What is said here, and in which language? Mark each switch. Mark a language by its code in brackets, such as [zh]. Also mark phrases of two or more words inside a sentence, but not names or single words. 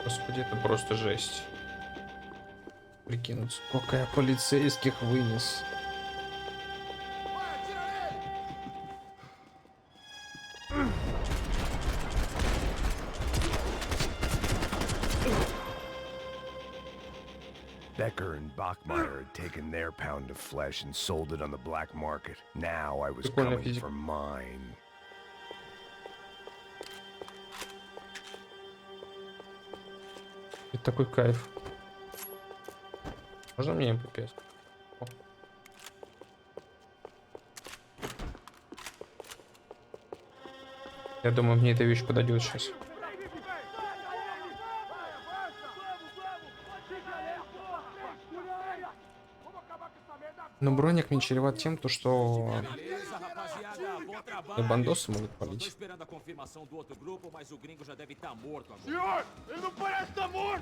[ru] Господи, это просто жесть. Прикинуть, сколько я полицейских вынес. [en] Becker and Bachmeyer had taken their pound of flesh and sold it on the black market. Now I was [ru] Прикольная [en] coming [ru] физика. [en] for mine. [ru] Это такой кайф. Можно мне МП5? О. Я думаю, мне эта вещь подойдет сейчас. Но броник мне чреват тем, то, что [pt] Beleza, rapaziada, bom trabalho. [ru] бандосы могут [pt] Tô [ru] палить. [pt] esperando a confirmação do outro grupo, mas o gringo já deve estar morto agora. Senhor, ele não parece estar morto!